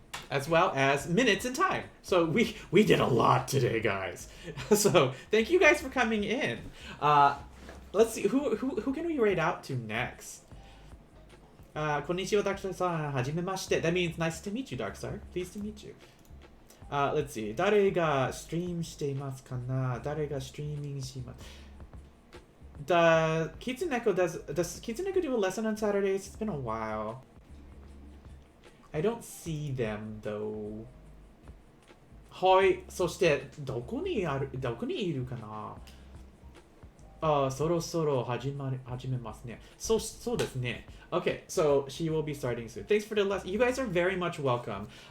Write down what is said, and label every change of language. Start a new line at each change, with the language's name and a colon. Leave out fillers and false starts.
English: As well as minutes and time. So we did a lot today, guys. So thank you guys for coming in. Let's see, who can we raid out to next?
Japanese: Konnichiwa,
English: Darkstar-san.
Japanese: Hajimemashite.
English: That means nice to meet you, Darkstar. Pleased to meet you. Let's see.
Japanese: 誰がストリームしていますかな?誰がストリーミングします?
English: Does Kitsuneko do a lesson on Saturdays? It's been a while. I don't see them though.
Japanese: はい。そしてどこにいるかな? そろそろ始めますね。そうですね。
English: Okay, so she will be starting soon. Thanks for the lesson. You guys are very much welcome.